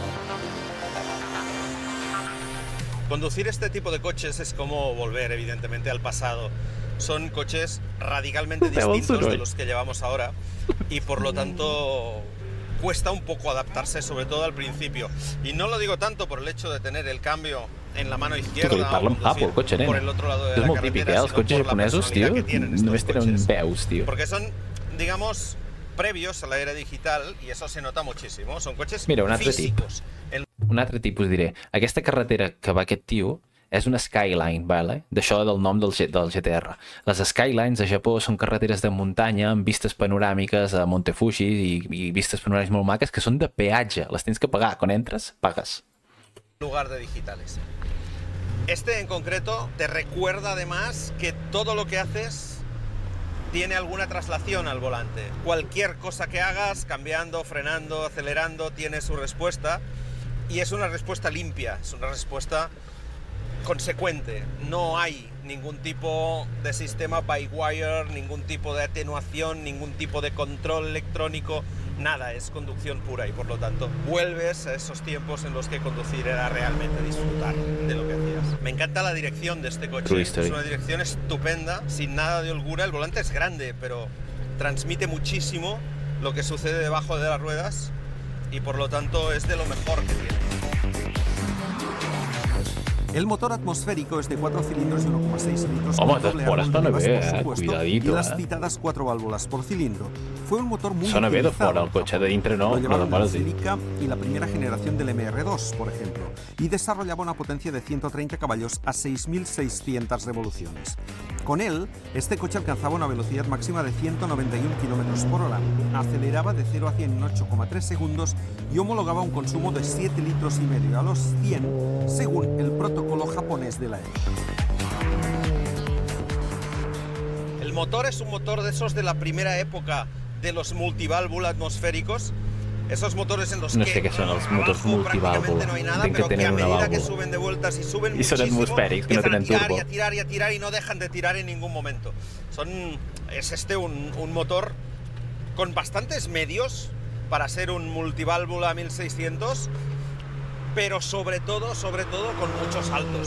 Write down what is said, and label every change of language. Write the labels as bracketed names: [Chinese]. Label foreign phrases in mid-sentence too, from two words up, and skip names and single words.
[Spanish] Conducir este tipo de coches es como volver, evidentemente, al pasado. Son coches radicalmente distintos de los que llevamos ahora y, por lo tanto, cuesta un poco adaptarse, sobre todo al principio. Y no lo digo tanto por el hecho de tener el cambio en la mano izquierda o conducir por el otro lado de la carretera, [Catalan] Els cotxes japonesos, tio, només tenen veus, tio. [Spanish] Porque son, digamos, previos a la era digital y eso se nota muchísimo. Son coches [Catalan] Mira, un altre [Spanish] físicos. [Catalan] Un altre tipus, diré. Aquesta carretera que va aquest tio és una Skyline, vale? D'això del nom del GTR. Les Skylines a Japó són carreteres de muntanya amb vistes panoràmiques a Monte Fuji i vistes panoràmiques molt maques que són de peatge. Les tens que pagar. Quan entres, pagues. [Spanish] En lugar de digitales. Este en concreto te recuerda además que todo lo que haces tiene alguna traslación al volante. Cualquier cosa que hagas, cambiando, frenando, acelerando, tiene su respuesta. Y es una respuesta limpia, es una respuesta consecuente. No hay ningún tipo de sistema by-wire, ningún tipo de atenuación, ningún tipo de control electrónico, nada, es conducción pura y por lo tanto vuelves a esos tiempos en los que conducir era realmente disfrutar de lo que hacías. Me encanta la dirección de este coche, es una dirección estupenda, sin nada de holgura. El volante es grande, pero transmite muchísimo lo que sucede debajo de las ruedas y por lo tanto es de lo mejor que tiene. El motor atmosférico es de 4 cilindros y 1,6 litros [Catalan] Home, [Spanish] con doble [Catalan] fora [Spanish] árbol de [Catalan] sona [Spanish] levas, [Catalan] bé, [Spanish] por supuesto, cuidadito, y las citadas 4 válvulas por cilindro. Fue un motor muy [Catalan] Sona bé de [Spanish] utilizado [Catalan] fora, el [Spanish] en [Catalan] cotxe [Spanish] Japón. [Catalan] de dintre no, [Spanish] Lo [Catalan] però de [Spanish] llevaron [Catalan] fora [Spanish] la [Catalan] sí. [Spanish] Celica y la primera generación del MR2, por ejemplo, y desarrollaba una potencia de 130 caballos a 6.600 revoluciones. Con él, este coche alcanzaba una velocidad máxima de 191 km por hora, aceleraba de 0 a 100 en 8,3 segundos y homologaba un consumo de 7 litros y medio a los 100, según el protocolo japonés de la época. El motor es un motor de esos de la primera época de los multiválvula atmosféricos. Esos motores en los [Catalan] No [Spanish] que [Catalan] sé què són els motors [Spanish] abajo prácticamente [Catalan] multivàlvula. [Spanish] no hay nada, [Catalan] Entenc que [Spanish] pero que a [Catalan] tenen una [Spanish] medida que [Catalan] vàlvula. [Spanish] suben de vueltas y suben [Catalan] I són [Spanish] muchísimo, [Catalan] atmosfèrics, que no [Spanish] empiezan [Catalan] tenen [Spanish] a tirar [Catalan] turbo. [Spanish] y a tirar y a tirar y no dejan de tirar en ningún momento. Es un motor con bastantes medios para ser un multiválvula 1600, pero sobre todo con muchos saltos.